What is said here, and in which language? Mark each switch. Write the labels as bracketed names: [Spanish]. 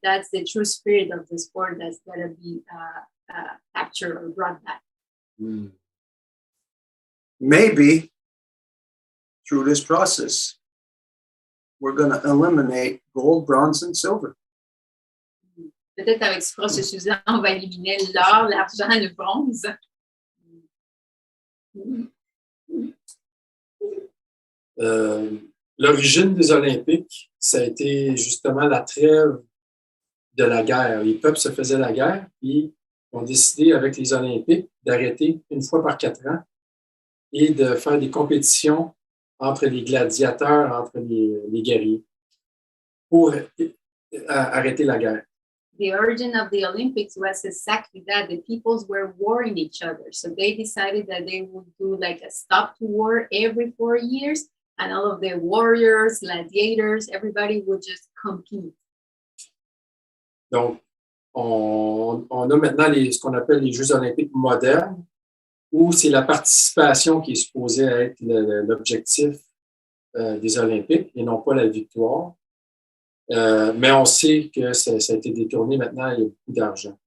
[English] That's the true spirit of the sport that's going to be captured or brought back. Maybe through this process, we're going to eliminate gold, bronze, and silver. [French] Peut-être avec ce processus-là, on va éliminer l'or, l'argent et le bronze. L'origine des Olympiques, ça a été justement la trêve de la guerre. Les peuples se faisaient la guerre, puis ont décidé avec les Olympiques d'arrêter une fois par 4 ans et de faire des compétitions entre les gladiateurs, entre les guerriers, pour arrêter la guerre. [English] The origin of the Olympics was exactly that. The peoples were warring each other. So they decided that they would do like a stop to war every 4 years. And all of the warriors, gladiators, everybody would just compete. [French] Donc, on a maintenant ce qu'on appelle les Jeux olympiques modernes, où c'est la participation qui est supposée être l'objectif des Olympiques et non pas la victoire. Mais on sait que ça a été détourné maintenant, il y a beaucoup d'argent.